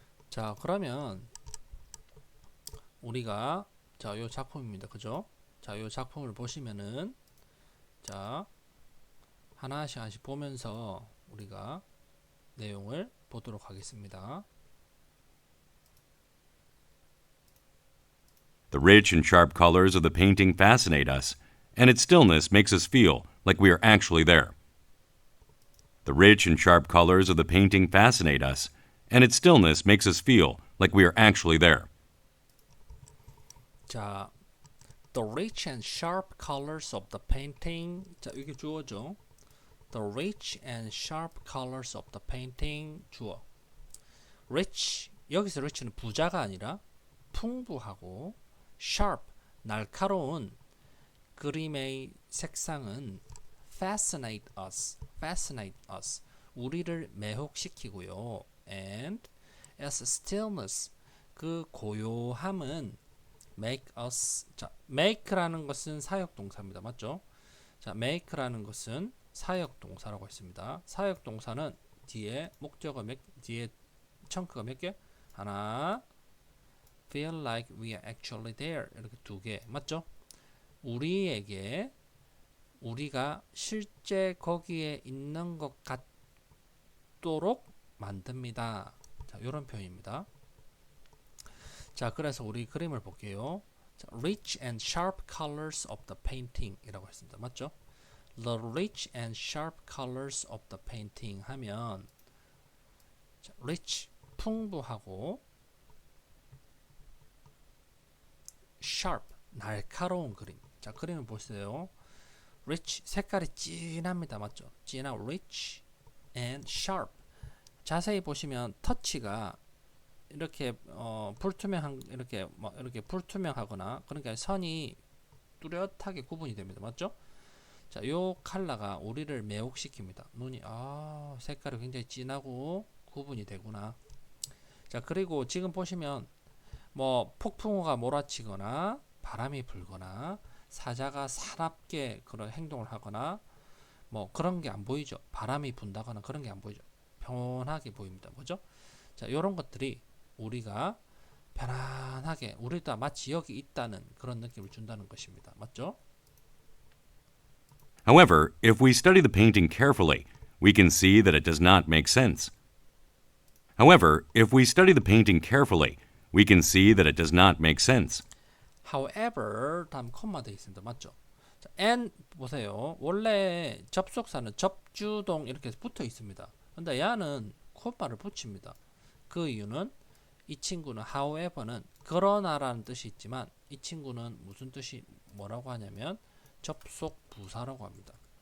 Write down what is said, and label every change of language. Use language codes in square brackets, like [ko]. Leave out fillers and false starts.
[ko] 자, 그러면 우리가 자, 요 작품입니다. 그죠? 자, 요 작품을 보시면은 자, 하나씩 보면서 우리가 내용을 보도록 하겠습니다. [en] The rich and sharp colors of the painting fascinate us, and its stillness makes us feel like we are actually there. The rich and sharp colors of the painting fascinate us, and its stillness makes us feel like we are actually there. 자, the rich and sharp colors of the painting. [ko] 자, 이게 주어죠. [en] The rich and sharp colors of the painting. [ko] 주어. rich, 여기서 rich는 부자가 아니라 풍부하고, sharp, 날카로운 그림의 색상은 [en] fascinate us, fascinate us, [ko] 우리를 매혹시키고요. [en] and as stillness, [ko] 그 고요함은 [en] make us. [ko] 자, make라는 것은 사역동사입니다. 맞죠? 자, make라는 것은 사역동사라고 했습니다. 사역동사는 뒤에 목적어 뒤에 청크가 몇 개? 하나. [en] feel like we are actually there. [ko] 이렇게 두 개. 맞죠? 우리에게 우리가 실제 거기에 있는 것 같도록 만듭니다. 자, 이런 표현입니다. 자, 그래서 우리 그림을 볼게요. [en] 자, rich and sharp colors of the painting [ko] 이라고 했습니다. 맞죠? [en] The rich and sharp colors of the painting [ko] 하면 자, [en] rich, [ko] 풍부하고 [en] sharp, [ko] 날카로운 그림. 자, 그림을 보세요. rich, 색깔이 진합니다. 맞죠? 진하고 rich and sharp. 자세히 보시면 터치가 이렇게 불투명한 이렇게 이렇게 불투명하거나 그러니까 선이 뚜렷하게 구분이 됩니다. 맞죠? 자, 요 컬러가 우리를 매혹시킵니다. 눈이 색깔이 굉장히 진하고 구분이 되구나. 자, 그리고 지금 보시면 뭐 폭풍우가 몰아치거나 바람이 불거나 사자가 사납게 그런 행동을 하거나 뭐 그런 게 안 보이죠. 바람이 분다거나 그런 게 안 보이죠. 평온하게 보입니다. 뭐죠? 자, 이런 것들이 우리가 편안하게 우리도 마치 여기 있다는 그런 느낌을 준다는 것입니다. 맞죠? [en] However, if we study the painting carefully, we can see that it does not make sense. However, if we study the painting carefully, we can see that it does not make sense. [ko] However, 다음 콤마 되어 있습니다. 맞죠? 자, and 보세요. 원래 접속사는 접주동 이렇게 붙어 있습니다. 근데 야는 콤마를 붙입니다. 그 이유는 이 친구는 however는 그러나라는 뜻이 있지만 이 친구는 무슨 뜻이 뭐라고 하냐면 접속 부사라고 합니다.